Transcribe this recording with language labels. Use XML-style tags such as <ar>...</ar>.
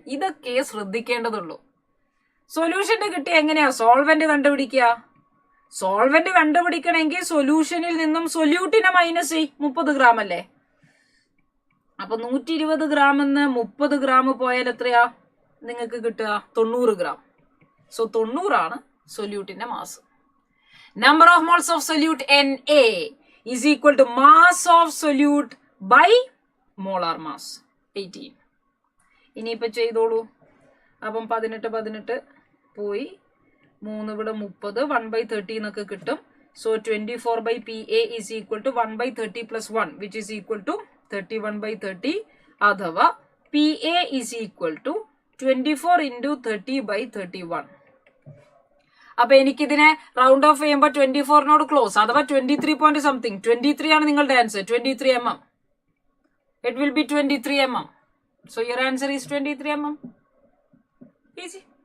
<ml>ഇതൊക്കെ ശ്രദ്ധിക്കേണ്ടതുള്ളൂ. സൊല്യൂഷന്റെ കിട്ടിയ എങ്ങനെയാ സോൾവെന്റ് കണ്ടുപിടിക്കുക? സോൾവെന്റ് കണ്ടുപിടിക്കണമെങ്കിൽ സൊല്യൂഷനിൽ നിന്നും സൊല്യൂട്ടിനെ മൈനസ് 30 ഗ്രാം അല്ലേ? അപ്പൊ 120 ഗ്രാം എന്ന് 30 ഗ്രാം പോയാൽ എത്രയാ നിങ്ങൾക്ക് കിട്ടുക? 90 ഗ്രാം. സോ 90 ആണ് സൊല്യൂട്ടിന്റെ mass.</ml> <en>Number of moles of solute Na is equal to mass of solute by molar mass 18.</en> <ml>ഇനിയിപ്പോ ചെയ്തോളൂ. അപ്പം 18 പോയി 3 ഇവിടെ 30 1/30 എന്നൊക്കെ കിട്ടും.</ml> <en>So 24/Pa is equal to 1/30 plus 1 which is equal to 31/30 അഥവാ Pa is equal to 24 into 30/31.</en> <ml>അപ്പൊ എനിക്കിതിനെ round of ചെയ്യുമ്പോൾ 24നോട് ക്ലോസ് അഥവാ 23 പോയിന്റ് സംതിങ് 23 ആണ് നിങ്ങളുടെ answer.</ml> <en>23 mm. It will be 23 mm. So your answer is 23 mm. Easy.</en>